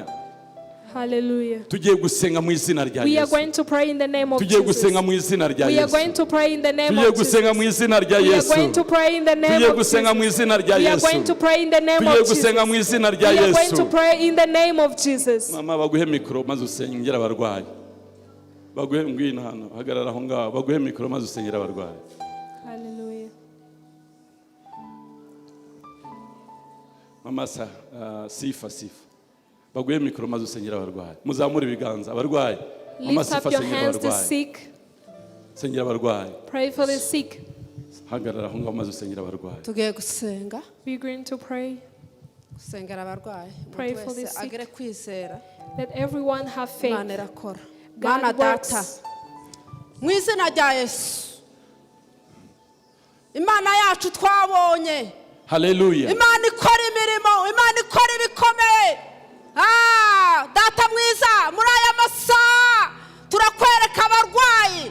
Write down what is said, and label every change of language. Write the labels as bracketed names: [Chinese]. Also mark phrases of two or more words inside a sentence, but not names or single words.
[English] Hallelujah. We are going to pray in the name of Jesus. We are going to pray in the name of Jesus. We are going to pray in the name of Jesus. We are going to pray in the name of Jesus. We are going to pray in the name of Jesus. [Kinyarwanda] Mama baguhe mikro maze usengera abarwayi. Baguhe ngwino hano hagarara aho ngaho baguhe mikro maze usengera abarwayi. Hallelujah. Mama sifa. Baguhe mikro maze usengera abarwayi. Muzamure ibiganza abarwayi. [English] Lift up your hands to sick. [Kinyarwanda] Sengera abarwayi. [English] Pray for the sick. [Kinyarwanda] Hagarara aho ngaho maze usengera abarwayi. Tugiye gusenga. [English] We're going to pray. [Kinyarwanda] Gusengera abarwayi. [English] Pray for the sick. [Kinyarwanda] Agire kwizera. [English] Let everyone have faith. God works. [Kinyarwanda] Mu izina rya Yesu. Imana yacu twabonye. Hallelujah. Imana ikora imirimo, Imana ikora ibikomeye. Data mwiza, muri aya masaha turakwereka abarwayi.